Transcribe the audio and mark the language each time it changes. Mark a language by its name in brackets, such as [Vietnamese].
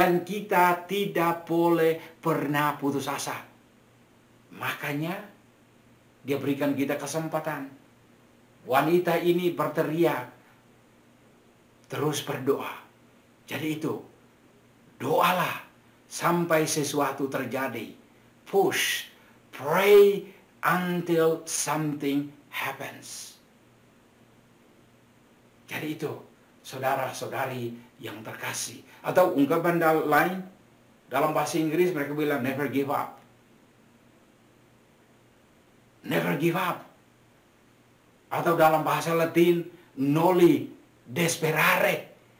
[Indonesian] Dan kita tidak boleh pernah putus asa. Makanya Dia berikan kita kesempatan. Wanita ini berteriak, terus berdoa. Jadi itu, doalah sampai sesuatu terjadi. [English] Push, pray until something happens. [Indonesian] Jadi itu, saudara-saudari yang terkasih. Atau ungkapan lain, dalam bahasa Inggris mereka bilang [English] never give up. Never give up. [Indonesian] Atau dalam bahasa Latin, [Latin] noli desperare.